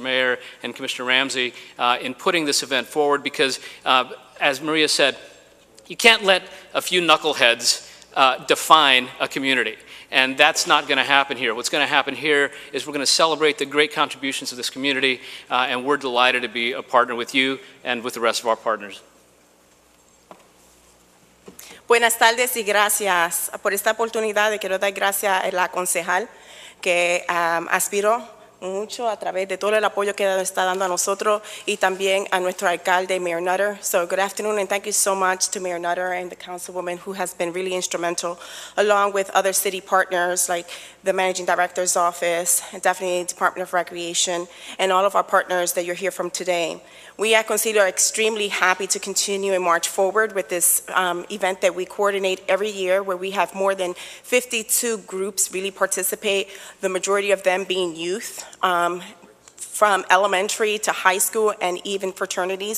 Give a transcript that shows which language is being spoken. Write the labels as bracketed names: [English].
[English] Mayor, and Commissioner Ramsey in putting this event forward, because, as Maria said, you can't let a few knuckleheads define a community. And that's not going to happen here. What's going to happen here is we're going to celebrate the great contributions of this community, and we're delighted to be a partner with you and with the rest of our partners. [Spanish] Buenas tardes y gracias por esta oportunidad. Quiero dar gracias a la concejal que aspiró mucho a través de todo el apoyo que nos está dando a nosotros y también a nuestro alcalde, Mayor Nutter. [English] So good afternoon, and thank you so much to Mayor Nutter and the councilwoman who has been really instrumental, along with other city partners like the Managing Director's Office, and definitely Department of Recreation, and all of our partners that you're here from today. We at Concilio are extremely happy to continue and march forward with this event that we coordinate every year, where we have more than 52 groups really participate, the majority of them being youth, from elementary to high school and even fraternities.